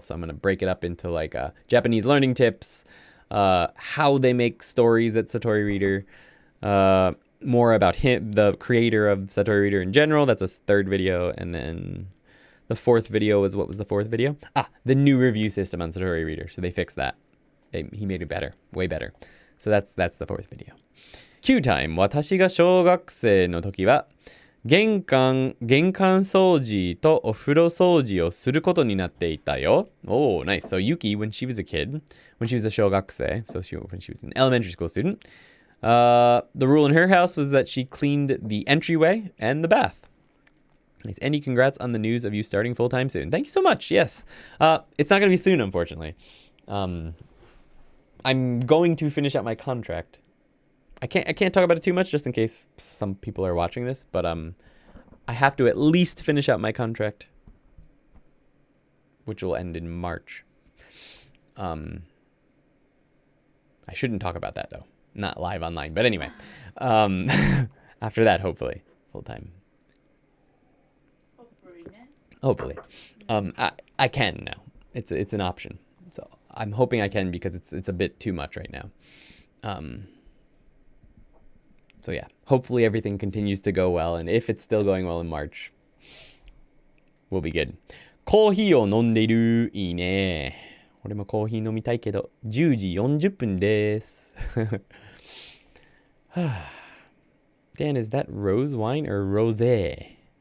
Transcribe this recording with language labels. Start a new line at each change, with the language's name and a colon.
English: So I'm going to break it up into like Japanese learning tips, how they make stories at Satori Reader, more about him, the creator of Satori Reader in general. That's a third video. And then The fourth video was, what was the fourth video? The new review system on Satori Reader. So they fixed that. He made it better, way better. So that's the fourth video. Q time.
Japanese: 私が小学生の時は玄関掃除とお風呂掃除をすることになっていたよ.
English: Oh, nice. So Yuki, when she was a kid, when she was a 小学生, when she was an elementary school student, the rule in her house was that she cleaned the entryway and the bath. Nice. Andy, congrats on the news of you starting full-time soon. Thank you so much. Yes. It's not going to be soon, unfortunately. I'm going to finish out my contract. I can't talk about it too much just in case some people are watching this, but I have to at least finish out my contract, which will end in March. I shouldn't talk about that though. Not live online, but anyway. After that, hopefully, full time. Hopefully. I can now. It's an option. So I'm hoping I can because it's a bit too much right now. So yeah, hopefully everything continues to go well, and if it's still going well in March, we'll be good.
Japanese: コーヒーを飲んでいる。いいね。俺もコーヒー飲みたいけど、10時40分です。
English: Dan, is that rose wine or rosé?